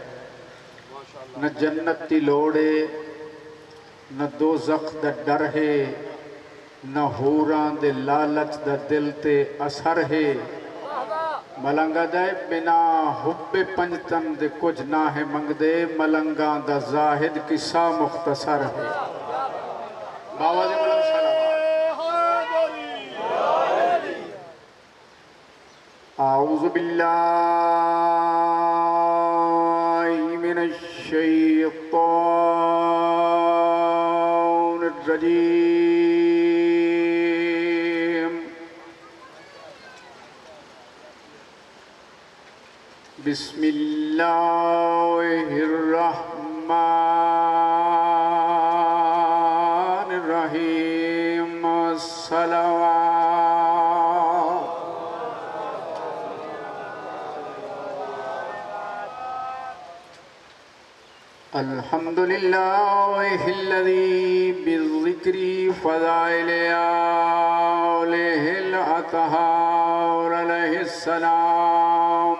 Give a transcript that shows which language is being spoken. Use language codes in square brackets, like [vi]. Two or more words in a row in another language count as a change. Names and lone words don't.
[pa] نہ جنت دی لوڑ ہے نہ دوزخ دا ڈر ہے نہ حوراں دے لالچ دا دل تے اثر ہے. ملنگا دے بنا حب پنجتن دے کچھ نہ ہے منگ دے. ملنگاں دا زاہد قصہ مختصر ہے. [ur] باواز بلند صلوات. [ar] اعوذ باللہ من الشیطان الرجیم. بسم اللہ الرحمن الرحیم. [ur] صلوات. [ar] الحمدللہ الذی بالذکر فضائل علیہ الاطہار علیہ السلام.